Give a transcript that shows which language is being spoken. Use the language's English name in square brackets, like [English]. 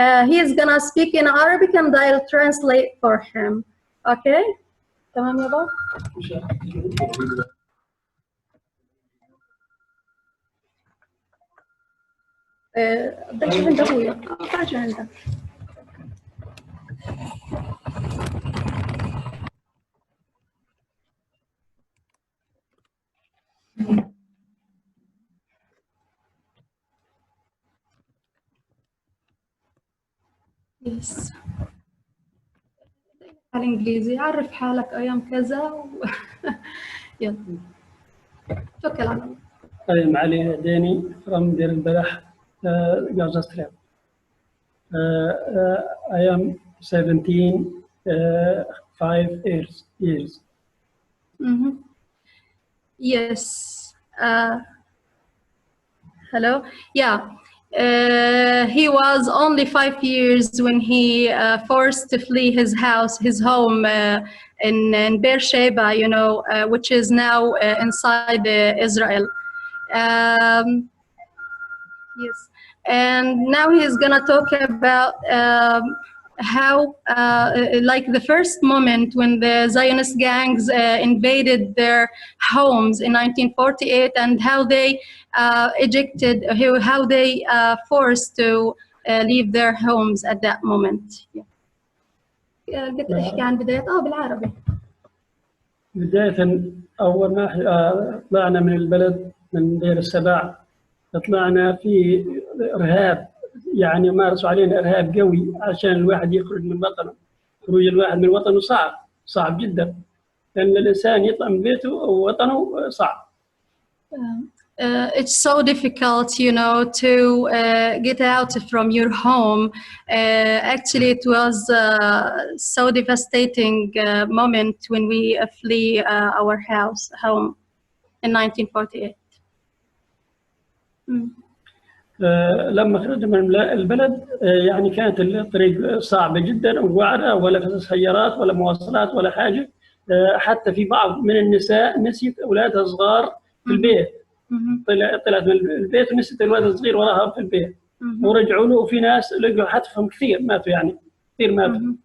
[English] He is gonna speak in Arabic and I'll translate for him. Okay? [Arabic] تمام يا بابا؟ بدك عند ابويا تعال عندك. يس بالانجليزي عرف حالك ايام كذا يلا توكل على الله. [English] I'm Ali Deni from Deir al-Balah, Gaza Strip. I am 17, 5 years. Mm-hmm. Yes. Hello. Yeah. He was only 5 years when he forced to flee his house, his home in Beersheba, which is now inside Israel. Yes, and now he's gonna talk about how, like the first moment when the Zionist gangs invaded their homes in 1948, and how they ejected, how they forced to leave their homes at that moment. Yeah. [Arabic] قلت احكي عن بداية بالعربي. بداية أول ما طلعنا من البلد من دير السبع، طلعنا في إرهاب، يعني مارسوا علينا إرهاب قوي عشان الواحد يخرج من وطنه. خروج الواحد من وطنه صعب جدا، لأن الإنسان يطلع من بيته أو وطنه صعب. [English] It's so difficult, to get out from your home. Actually, it was so devastating moment when we flee our home in 1948. [Arabic] لما خرجنا من البلد يعني كانت الطريق صعبة جدا ووعرة، ولا سيارات ولا مواصلات ولا حاجة. حتى في بعض من النساء نسيت أولادها صغار في البيت. طلعت من البيت ونسيت الولد الصغير وراها في البيت، ورجعوا له، وفي ناس لقوا حتفهم كثير ماتوا، يعني كثير ماتوا.